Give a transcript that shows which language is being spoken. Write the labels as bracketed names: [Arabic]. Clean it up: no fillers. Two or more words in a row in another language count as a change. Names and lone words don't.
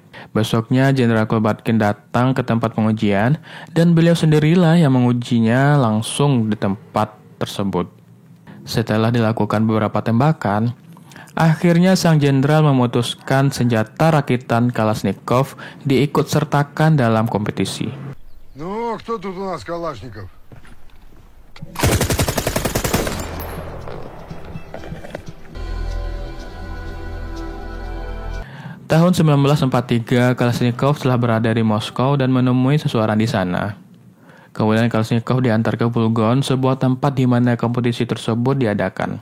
[Indonesian] Besoknya, Jenderal Kropotkin datang ke tempat pengujian, dan beliau sendirilah yang mengujinya langsung di tempat tersebut. Setelah dilakukan beberapa tembakan, akhirnya sang jenderal memutuskan senjata rakitan Kalashnikov diikutsertakan dalam kompetisi. [Russian] Ну, кто тут у нас Калашников? [Indonesian] Tahun 1943, Kalashnikov telah berada di Moskow dan menemui seseorang di sana. Kemudian Kalashnikov diantar ke Bulgon, sebuah tempat di mana kompetisi tersebut diadakan.